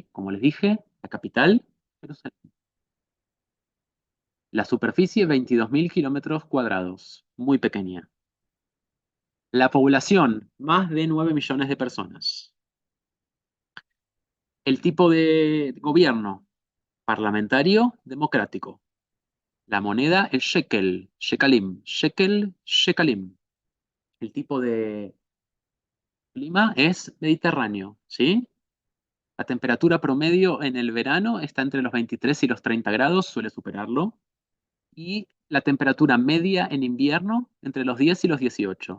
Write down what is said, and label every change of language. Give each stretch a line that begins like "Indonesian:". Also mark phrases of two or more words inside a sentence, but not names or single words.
Spanish: Como les dije, la capital, Jerusalén. La superficie, 22.000 kilómetros cuadrados, muy pequeña. La población, más de 9 millones de personas. El tipo de gobierno, parlamentario, democrático. La moneda, el shekel, shekalim, shekel, shekalim. El tipo de clima es mediterráneo, ¿sí? La temperatura promedio en el verano está entre los 23 y los 30 grados, suele superarlo. Y la temperatura media en invierno entre los 10 y los 18.